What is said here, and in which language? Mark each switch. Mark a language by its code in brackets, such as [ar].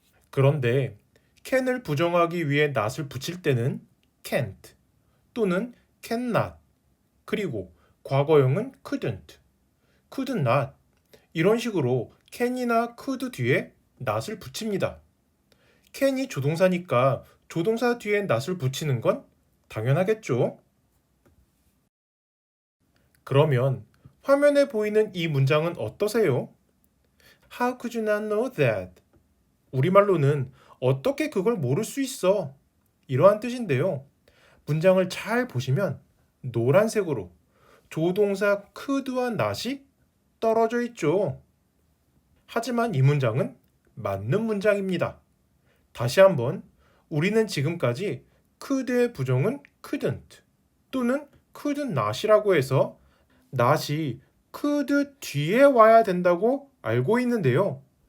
[ko] 그런데 캔을 부정하기 위해 not을 붙일 때는 can't 또는 cannot, 그리고 과거형은 couldn't not, 이런 식으로 can이나 could 뒤에 not을 붙입니다. can이 조동사니까 조동사 뒤에 not을 붙이는 건 당연하겠죠. 그러면 화면에 보이는 이 문장은 어떠세요? [en] How could you not know that? [ko] 우리말로는 어떻게 그걸 모를 수 있어? 이러한 뜻인데요. 문장을 잘 보시면 노란색으로 조동사 could와 not이 떨어져 있죠. 하지만 이 문장은 맞는 문장입니다. 다시 한번, 우리는 지금까지 could의 부정은 couldn't 또는 could not이라고 해서 not이 could 뒤에 와야 된다고 알고 있는데요.